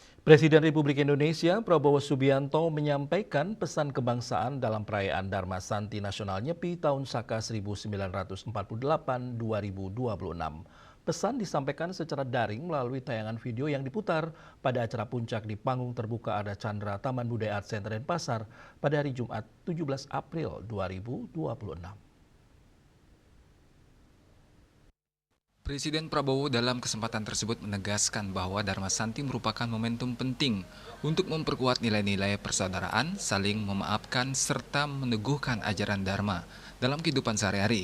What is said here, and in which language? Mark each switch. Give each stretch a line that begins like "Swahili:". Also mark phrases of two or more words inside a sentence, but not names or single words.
Indonesian: Presiden Republik Indonesia Prabowo Subianto menyampaikan pesan kebangsaan dalam perayaan Dharma Santi Nasional Nyepi tahun Saka 1948-2026. Pesan disampaikan secara daring melalui tayangan video yang diputar pada acara puncak di panggung terbuka Arda Chandra Taman Budaya Art Center Denpasar pada hari Jumat 17 April 2026. Presiden Prabowo dalam kesempatan tersebut menegaskan bahwa Dharma Santi merupakan momentum penting untuk memperkuat nilai-nilai persaudaraan, saling memaafkan, serta meneguhkan ajaran Dharma dalam kehidupan sehari-hari.